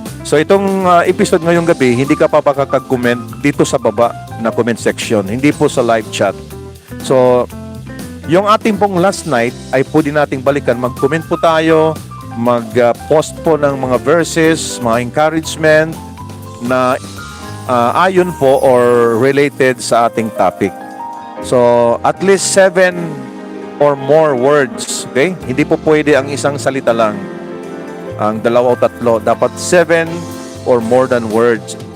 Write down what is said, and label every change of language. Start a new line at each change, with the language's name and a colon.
Filipino: So itong episode ngayong gabi, hindi ka pa makakag-comment dito sa baba na comment section, hindi po sa live chat. So yung ating pong last night ay pwede nating balikan. Mag-comment po tayo, mag-post po ng mga verses, mga encouragement na ayon po or related sa ating topic.
English: So, at least 7 or more words. Okay?
Filipino: Hindi po pwede ang isang salita lang. Ang 2 o 3. Dapat
English: 7 or more than words.